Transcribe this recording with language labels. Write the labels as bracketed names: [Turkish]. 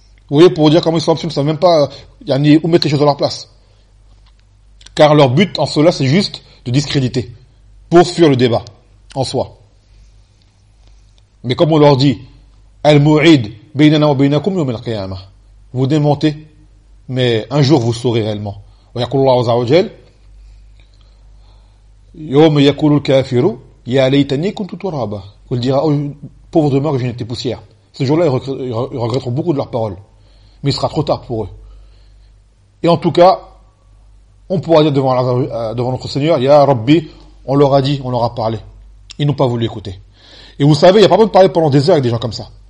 [French] Vous voyez, pour dire comment ils sont absurdes, ça ne même pas où mettre les choses à leur place. Car leur but en cela, c'est juste de discréditer, pour fuir le débat, en soi. Mais comme on leur dit, [Arabic] Al-Mu'id, Bainana wa Bainakum yawm al-Qiyama, [French] vous démentez, mais un jour vous saurez réellement. [Arabic] ويقول الله عز وجل يوم يقول الكافر يا ليتني كنت ترابا [French] il dira oh, pauvre de moi que je n'étais poussière. Ce jour-là ils regretteront beaucoup de leurs paroles, mais il sera trop tard pour eux. Et en tout cas on pourra dire devant notre Seigneur ya Rabbi, on leur a dit, on leur a parlé, ils n'ont pas voulu écouter. Et vous savez, il n'y a pas besoin de parler pendant des heures avec des gens comme ça.